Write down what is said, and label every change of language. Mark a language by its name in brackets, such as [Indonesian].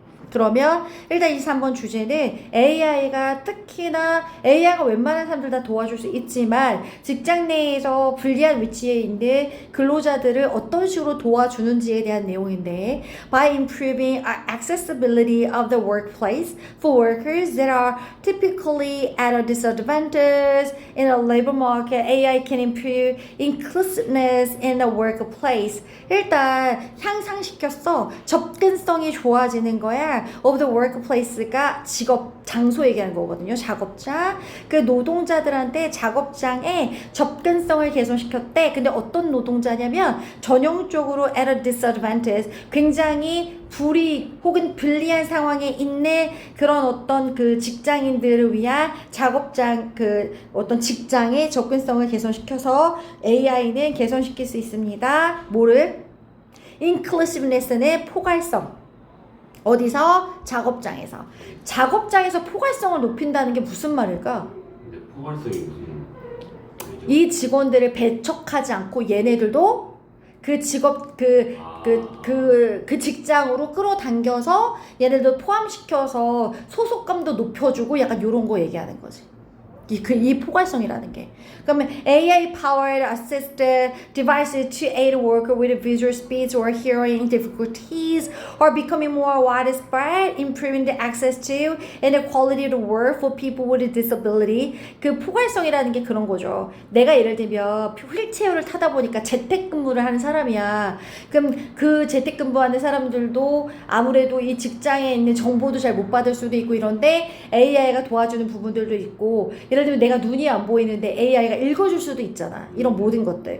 [Korean] 그러면 일단 23번 주제는 AI가 특히나 AI가 웬만한 사람들 다 도와줄 수 있지만 직장 내에서 불리한 위치에 있는 근로자들을 어떤 식으로 도와주는지에 대한 내용인데 [English] by improving accessibility of the workplace for workers that are typically at a disadvantage in the labor market, AI can improve inclusiveness in the workplace. [Korean] 일단 향상시켰어. 접근성이 좋아지는 거야. [English] of the workplace [Korean] 가 직업 장소 얘기하는 거거든요. 작업장. 그 노동자들한테 작업장에 접근성을 개선시켰대. 근데 어떤 노동자냐면 전형적으로 [English] at a disadvantage, [Korean] 굉장히 불이 혹은 불리한 상황에 있는 그런 어떤 그 직장인들을 위한 작업장 그 어떤 직장의 접근성을 개선시켜서 AI는 개선시킬 수 있습니다. 뭐를? inclusiveness는 포괄성. 어디서? 작업장에서. 작업장에서 포괄성을 높인다는 게 무슨 말일까? 근데 포괄성이 무슨 이 직원들을 배척하지 않고 얘네들도 그 직업 그 직장으로 끌어당겨서 얘네들도 포함시켜서 소속감도 높여주고 약간 요런 거 얘기하는 거지. 이 포괄성이라는 게. 그러면 [English] AI-powered assisted devices to aid worker with visual speech or hearing difficulties are becoming more widespread, improving the access to and the quality of the work for people with disability. [Korean] 그 포괄성이라는 게 그런 거죠. 내가 예를 들면 휠체어를 타다 보니까 재택근무를 하는 사람이야. 그럼 그 재택근무하는 사람들도 아무래도 이 직장에 있는 정보도 잘 못 받을 수도 있고 이런데 AI가 도와주는 부분들도 있고, 예를 들면 내가 눈이 안 보이는데 AI가 읽어줄 수도 있잖아. 이런 모든 것들.